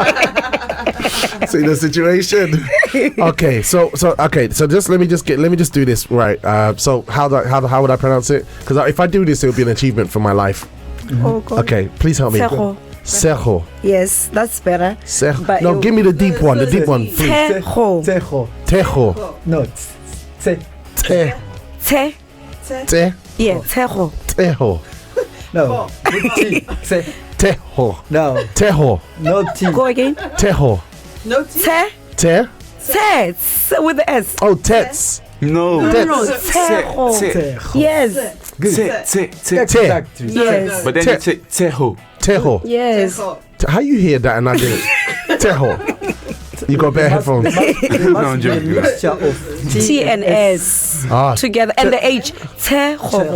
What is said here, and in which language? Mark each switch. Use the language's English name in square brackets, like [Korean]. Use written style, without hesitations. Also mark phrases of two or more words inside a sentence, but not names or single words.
[English] See the situation. Okay, so just let me just do this right. So how would I pronounce it? Because if I do this, it will be an achievement for my life. Oh God. Okay, please help me. Tshego. Sejo. Yes, that's better. Sejo. But No, it- give me the deep one. The deep one, please. Tshego. Tejo. Tejo. No. Te. Te. Te. Te. Yeah, Tshego. Tejo. No. T. Te. Tejo. No. Tejo. No T. Go again. Tejo. No tea. Te. Te. Te. With the S. Oh, tets. No. No, Tshego. Tejo. Yes. Exactly. Yes. But then you say Teho. Tejo. Yes. How you hear that and I didn't? Tejo. You got better headphones. There No, I'm must be a joking. mixture of T and S Ah. together, and the H. Tshego.